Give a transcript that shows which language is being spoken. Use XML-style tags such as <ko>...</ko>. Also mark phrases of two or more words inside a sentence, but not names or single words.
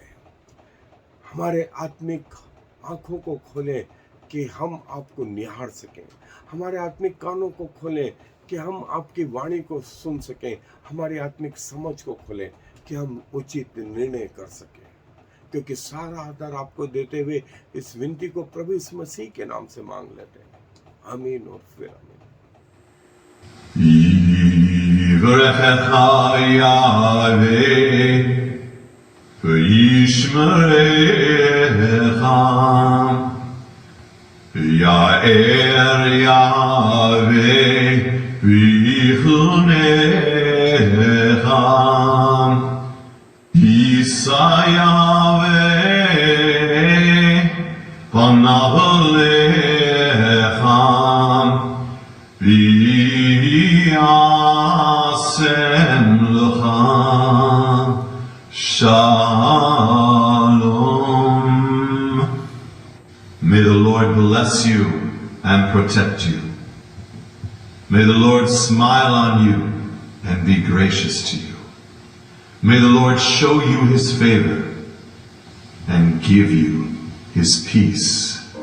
<hi>हमारे आत्मिक आंखों को खोलें कि हम आपको निहार सकें, हमारे आत्मिक कानों को खोलें कि हम आपकी वाणी को सुन सकें, हमारी आत्मिक समझ को खोलें कि हम उचित निर्णय कर सकें। क्योंकि सारा आदर आपको देते हुए इस विनती को प्रभु यीशु मसीह के नाम से मांग लेते हैं। आमीन और फिर आमीन।</hi> <he>יאר יהוה ויחנך ישא יהוה פניו לך וישם לך שלום.</he> <en>May the Lord bless you and protect you. May the Lord smile on you and be gracious to you. May the Lord show you his favor and give you his peace.</en>